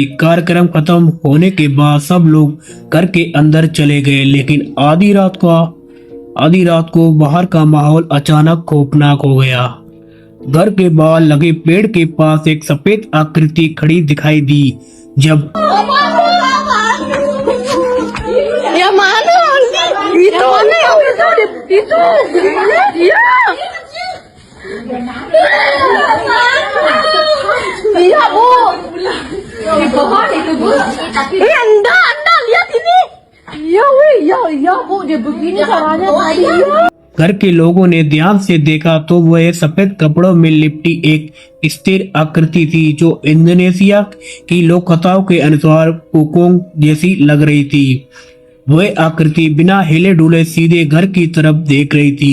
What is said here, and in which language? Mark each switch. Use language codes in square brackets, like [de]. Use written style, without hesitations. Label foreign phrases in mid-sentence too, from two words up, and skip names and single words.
[hi] कार्यक्रम खत्म होने के बाद सब लोग घर के अंदर चले गए, लेकिन आधी रात को बाहर का माहौल अचानक खौफनाक हो गया। घर के बाहर लगे पेड़ के पास एक सफेद आकृति खड़ी दिखाई दी। जब [id] Iya bu, di pohon itu bu. Anda lihat ini. Iya bu, dia begini caranya tadi. [hi] घर के लोगों ने ध्यान से देखा तो वह सफेद कपड़ों में लिपटी एक स्थिर आकृति थी जो इंडोनेशिया की लोक कथाओं के अनुसार पुकोंग जैसी लग रही थी। वह आकृति बिना हिले डुले सीधे घर की तरफ देख रही थी।